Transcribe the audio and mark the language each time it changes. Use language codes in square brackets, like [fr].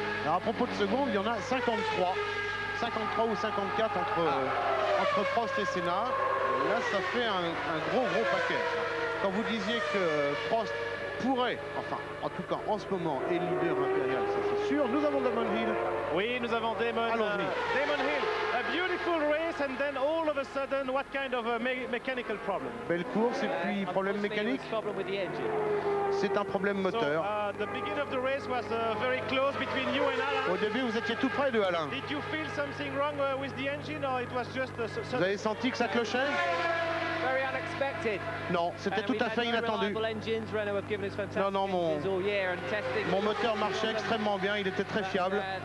[fr] Alors, à propos de secondes, il y en a 53. 53 ou 54 entre Prost et Senna. Là, ça fait un gros paquet. Quand vous disiez que Prost pourrait, enfin, en tout cas, en ce moment, est leader impérial, ça c'est sûr. Nous avons Damon Hill. Oui, nous avons Damon Hill. [en] A beautiful race, and then all of a sudden, what kind of a mechanical problem? [fr] Belle course, et puis problème mécanique. C'est un problème moteur. [en] The beginning of the race was very close between you and Alain. [fr] Au début, vous étiez tout près de Alain. [en] Did you feel something wrong with the engine, or it was just [fr] Vous avez senti que ça clochait? [en] Very unexpected. [fr] Non, c'était tout à fait inattendu. Non, mon moteur marchait extrêmement bien, il était très fiable.